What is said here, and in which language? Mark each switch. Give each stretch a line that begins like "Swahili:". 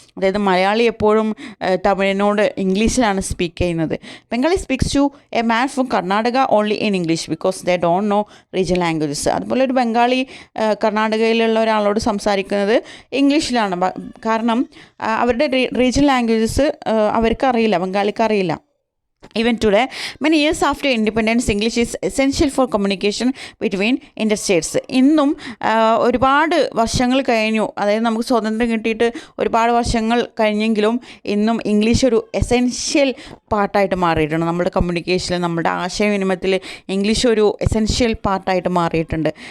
Malayalam: അതായത് മലയാളി എപ്പോഴും തമിഴിനോട് ഇംഗ്ലീഷിലാണ് സ്പീക്ക് ചെയ്യുന്നത്.
English: Bengali speaks to a man from Karnataka only in English because they don't know regional languages.
Malayalam: അതുപോലെ ഒരു ബംഗാളി കർണാടകയിലുള്ള ഒരാളോട് സംസാരിക്കുന്നത് ഇംഗ്ലീഷിലാണ്. കാരണം അവരുടെ റീജിയണൽ ലാംഗ്വേജസ് അവർക്കറിയില്ല, ബംഗാളിക്കറിയില്ല.
English: Even today, many years after independence, English is essential for communication between interstates.
Malayalam: ഇന്നും ഒരുപാട് വർഷങ്ങൾ കഴിഞ്ഞു, അതായത് നമുക്ക് സ്വാതന്ത്ര്യം കിട്ടിയിട്ട് ഒരുപാട് വർഷങ്ങൾ കഴിഞ്ഞെങ്കിലും ഇന്നും ഇംഗ്ലീഷ് ഒരു എസെൻഷ്യൽ പാർട്ടായിട്ട് മാറിയിട്ടുണ്ട്. നമ്മുടെ കമ്മ്യൂണിക്കേഷനിൽ, നമ്മുടെ ആശയവിനിമയത്തിൽ ഇംഗ്ലീഷ് ഒരു എസെൻഷ്യൽ പാർട്ടായിട്ട് മാറിയിട്ടുണ്ട്.